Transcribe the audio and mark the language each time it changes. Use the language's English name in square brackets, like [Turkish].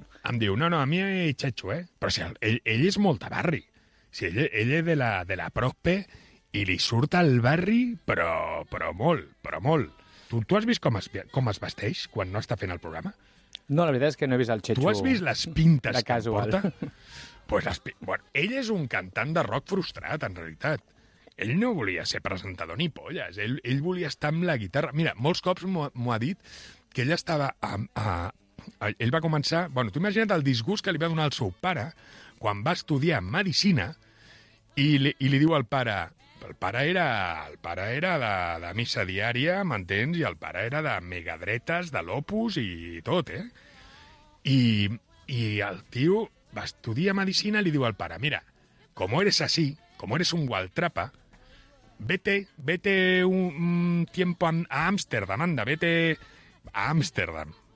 [Catalan] Em diu, no, no, a mi és Chechu, eh? Però si ell és molt de barri. Si ell és de la Procpe i li surt al barri, però molt, però molt. Tu has vist com es vesteix quan no està fent el programa? No, la veritat és que no he vist el Chechu. Tu has vist les pintes que em porta? Pues bueno, ell és un cantant de rock frustrat, en realitat. Ell no volia ser presentador ni polles. Ell volia estar amb la guitarra. Mira, molts cops m'ho ha dit que ell estava... ell va començar... Bueno, tu imagina't el disgust que li va donar el seu pare quan va estudiar medicina i li diu al pare... El pare era de missa diària, m'entens? I el pare era de megadretes, de l'Opus i tot, eh? I el tio... va estudiar medicina, li diu al pare, mira, [Spanish] como eres así, como eres un gualtrapa, vete un tiempo a Ámsterdam, anda, vete a Ámsterdam.